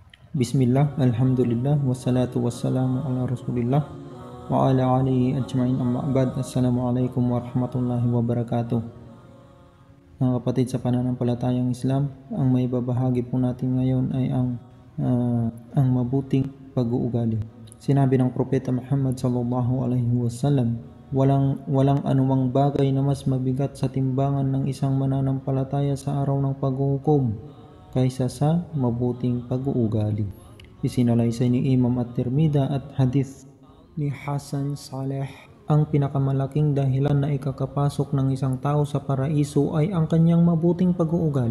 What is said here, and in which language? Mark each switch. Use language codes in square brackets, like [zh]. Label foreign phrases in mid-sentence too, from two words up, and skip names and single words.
[ar] بسم الله، الحمد لله، والصلاة والسلام على رسول الله وعلى آله أجمعين أما بعد. السلام عليكم ورحمة الله وبركاته. [tl] Mga kapatid sa pananampalatayang Islam, ang may babahagi po natin ngayon ay ang mabuting pag-uugali. Sinabi ng Propeta Muhammad [ar] صلى الله عليه وسلم, [tl] walang anumang bagay na mas mabigat sa timbangan ng isang mananampalataya sa araw ng paghuhukom kaysa sa mabuting pag-uugali. Isinalaysay ni Imam At-Tirmidhi at hadith ni [ar] حسن صالح, [tl] ang pinakamalaking dahilan na ikakapasok ng isang tao sa paraiso ay ang kanyang mabuting pag-uugali.